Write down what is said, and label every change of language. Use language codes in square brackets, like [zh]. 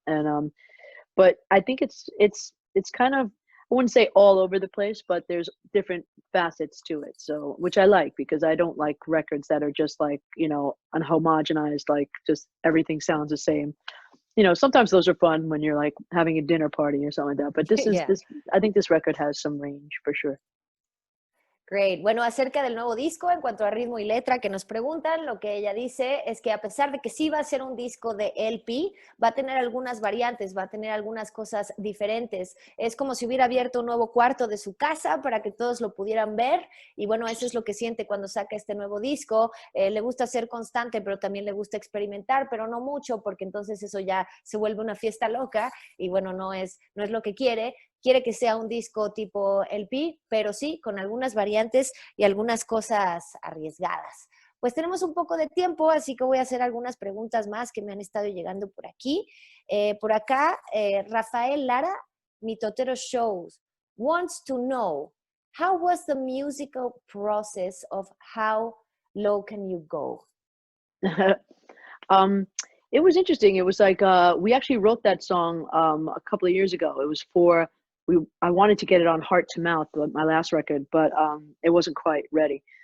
[en] And but I think it's kind of, I wouldn't say all over the place, but there's different facets to it. So which I like, because I don't like records that are just like, you know, unhomogenized, like just everything sounds the same. You know, sometimes those are fun when you're like having a dinner party or something like that. But Yeah. this I think this record has some range for sure. Great. [es] Bueno, acerca del nuevo disco, en cuanto a ritmo y letra que nos preguntan, lo que ella dice es que a pesar de que sí va a ser un disco de LP, va a tener algunas variantes, va a tener algunas cosas diferentes. Es como si hubiera abierto un nuevo cuarto de su casa para que todos lo pudieran ver. Y bueno, eso es lo que siente cuando saca este nuevo disco. Le gusta ser constante, pero también le gusta experimentar, pero no mucho, porque entonces eso ya se vuelve una fiesta loca y bueno, no es lo que quiere. Quiere que sea un disco tipo LP, pero sí, con algunas variantes y algunas cosas arriesgadas. Pues tenemos un poco de tiempo, así que voy a hacer algunas preguntas más que me han estado llegando por aquí. Por acá, [en] Rafael Lara, Mitotero Shows, wants to know, how was the musical process of How Low Can You Go? um, it was interesting. It was like we actually wrote that song a couple of years ago. It was for I wanted to get it on Heart to Mouth, my last record, but it wasn't quite ready.